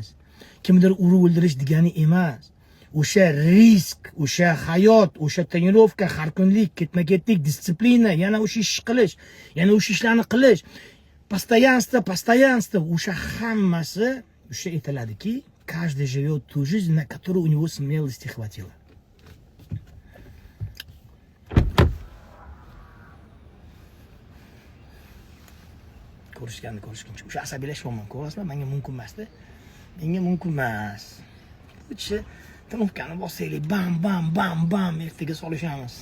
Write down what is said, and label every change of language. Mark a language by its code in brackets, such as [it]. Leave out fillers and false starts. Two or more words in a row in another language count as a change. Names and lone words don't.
[uz] Kimdir urib o'ldirish degani emas. O'sha risk, o'sha hayot, o'sha trenirovka, har kunlik ketma-ketlik disiplina, yana o'sha ish qilish, yana o'sha ishlarni qilish, постоянство, o'sha hammasi o'sha aytiladiki, [ru] каждый живет ту жизнь, на которую у него смелости хватило. [uz] Ko'rishgancha o'sha asabiylashmayman, ko'rasizlar, menga mumkin emas-da. Menga mumkin emas. O'sha Trubkani bosaylik, bam, ertaga solishamiz.